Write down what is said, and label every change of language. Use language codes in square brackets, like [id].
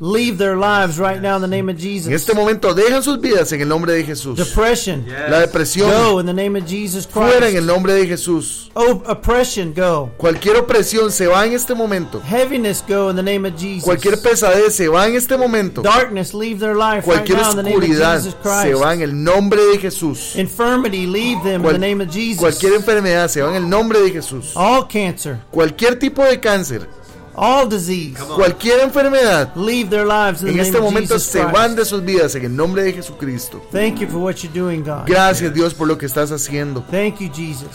[en] Leave their lives right now in the name of Jesus. [es] En este momento dejan sus vidas en el nombre de Jesús. [en] Depression. [es] La depresión. [en] Go in the name of Jesus Christ. [es] Fuera en el nombre de Jesús. [en] Oppression go. [es] Cualquier opresión se va en este momento. [en] Heaviness go in the name of Jesus. [es] Cualquier pesadez se va en este momento. [en] Darkness leave their life [es] cualquier [en] right now in the name of Jesus Christ. [es] Se va en el nombre de Jesús. [en] Infirmity leave them in the name of Jesus. [es] Cualquier enfermedad se va en el nombre de Jesús. [en] All cancer. [es] Cualquier tipo de cáncer. [en] All disease, [es] cualquier enfermedad, [en] leave their lives in [es] en [en] the [es] este [en] name [es] momento [en] Jesus [es] se van de sus vidas en el nombre de Jesucristo. [en] Thank you for what you're doing, God. [es] Gracias, [en] yes. [es] Dios, por lo que estás haciendo. [en] Thank you, Jesus.